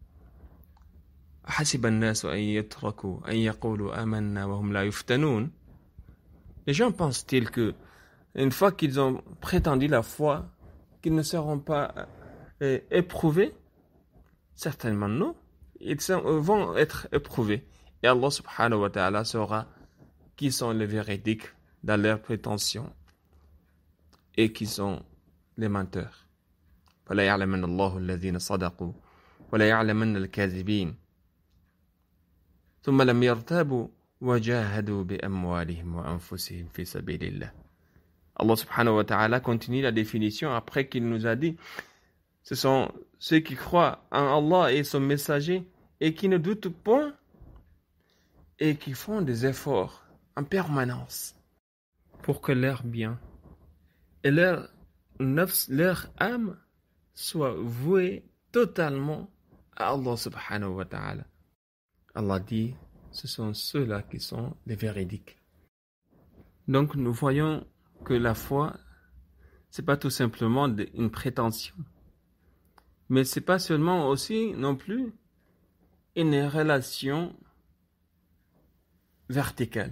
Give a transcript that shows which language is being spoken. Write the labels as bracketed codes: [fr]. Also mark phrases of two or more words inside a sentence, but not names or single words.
[fr] Les gens pensent-ils que une fois qu'ils ont prétendu la foi, qu'ils ne seront pas éprouvés? Certainement non. Ils vont être éprouvés. Et Allah [ar] subhanahu wa ta'ala [fr] saura qui sont les véridiques dans leurs prétentions et qui sont les menteurs. [ar] فَلَا يَعْلَمَنَّ اللَّهُ الَّذِينَ صَدَقُوا وَلَا يَعْلَمَنَّ الْكَاذِبِينَ ثُمَّ لَمْ يَرْتَابُوا وَجَاهَدُوا بِأَمْوَالِهِمْ وَأَنفُسِهِمْ فِي سَبِيلِ اللَّهِ. [fr] Allah [ar] subhanahu wa ta'ala [fr] continue la définition après qu'il nous a dit ce sont ceux qui croient en Allah et son messager et qui ne doutent point et qui font des efforts en permanence pour que leur bien et leur nafs, leur âme soient vouées totalement à Allah subhanahu wa ta'ala. Allah dit, ce sont ceux-là qui sont les véridiques. Donc nous voyons que la foi, c'est pas tout simplement une prétention, mais c'est pas seulement aussi non plus une relation verticale.